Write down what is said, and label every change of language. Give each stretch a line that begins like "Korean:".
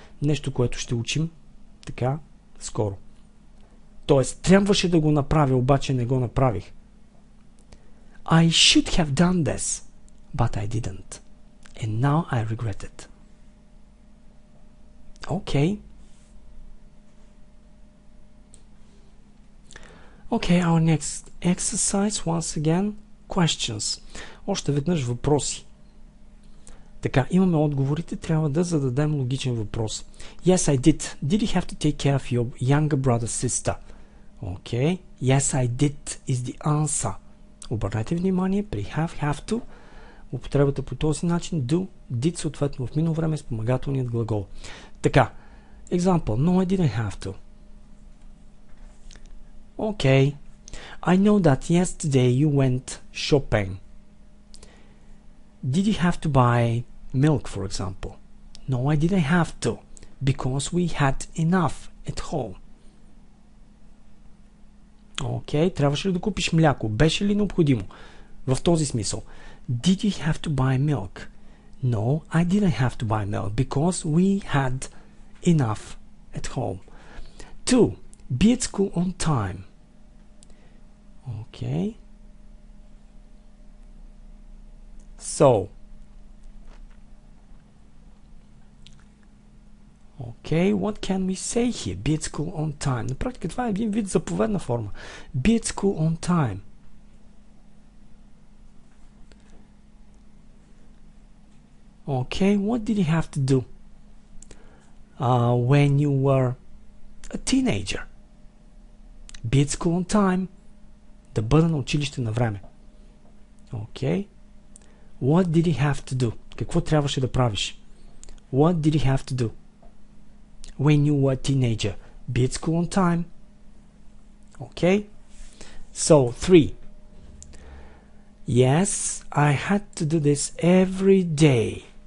Bulgarian: Нещо, което ще учим така скоро. Тоест, трябваше да го направя, обаче не го направих.
English: I should have done this, but I didn't. And now I regret it. Okay. Okay, our next exercise, once again, questions.
Bulgarian: Още веднъж въпроси. Така, имаме отговорите, трябва да зададем логичен въпрос.
English: Yes, I did. Did you have to take care of your younger brother, sister? Okay. Yes, I did is the answer.
Bulgarian: Обърнете внимание при have to, употребата по този начин, do, did съответно в минало време спомагателният глагол. Така,
English: example, no, I didn't have to. Okay, I know that yesterday you went shopping. Did you have to buy milk, for example? No, I didn't have to, because we had enough at home.
Bulgarian: Окей, трябваше ли да купиш мляко? Беше ли необходимо? В този смисъл.
English: Did you have to buy milk? No, I didn't have to buy milk because we had enough at home. 2. Be at school on time. Okay. So. Okay, what can we say here? Be at school on time.
Bulgarian: На практика това е един вид заповедна форма.
English: Be at school on time. Okay, what did you have to do when you were a teenager? Be at school on time.
Bulgarian: Да бъда на училище на време.
English: Okay. What did you have to do?
Bulgarian: Какво трябваше да правиш?
English: What did you have to do when you were a teenager? Be at school on time. Okay. So, 3. Yes, I had to do this every day.